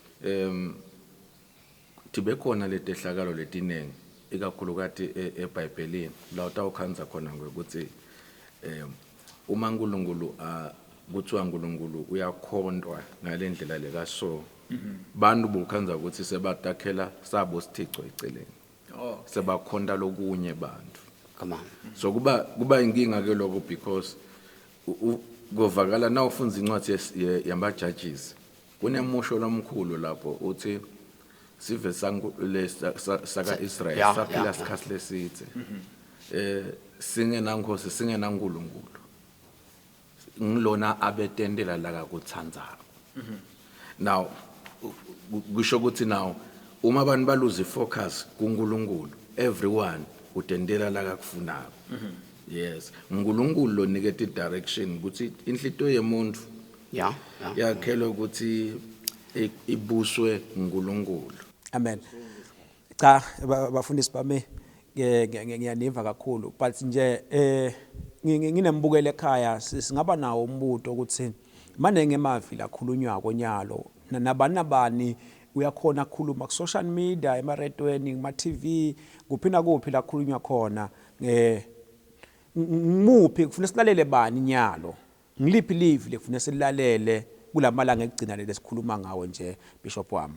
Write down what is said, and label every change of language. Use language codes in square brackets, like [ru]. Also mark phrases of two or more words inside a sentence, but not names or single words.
[ss] tibe khona letehlakalo letinengi ikakhulukati eBhayibhelini la utawukhanza khona ngokuthi uma uNkulunkulu kuthiwa uNkulunkulu uyakhontwa ngalendlela lekaso bantu bokhanza ukuthi sebatakhela sabo sithixo eceleni sebakhonta lokunye bantu. [en] Come on. [ss] So kuba inkinga ke lokho because govakala na ufunza incwadi yamba judges kunemusho lomkhulu lapho uthi sive saka Israel saphila sikhathi lesithe singenankosi singenaNkulunkulu ngilona abetendela la kakuthandzako. Now kusho ukuthi now uma abantu baluze focus kuNkulunkulu, everyone utendela la kakufunako. Yes, uNkulunkulu lo nikete direction ukuthi inhlito yemuntu yakhelwe ukuthi ibuswe uNkulunkulu. Amen. Cha bafundisi bami ngiyaniva kakhulu, but nje nginembukelo ekhaya singaba nawo umbuto ukuthi manje ngemavi lakhulunywa konyalo nabani uyakhona ukukhuluma ku [en] social media, [ss] emaredweni, kuma TV, kuphina kuphi la khulunywa khona ngimuphi kufuna silalele bani nyalo, ngiliphi live lekufuna silalele kulamalanga ekugcina lesikhuluma ngawo nje bishop wami.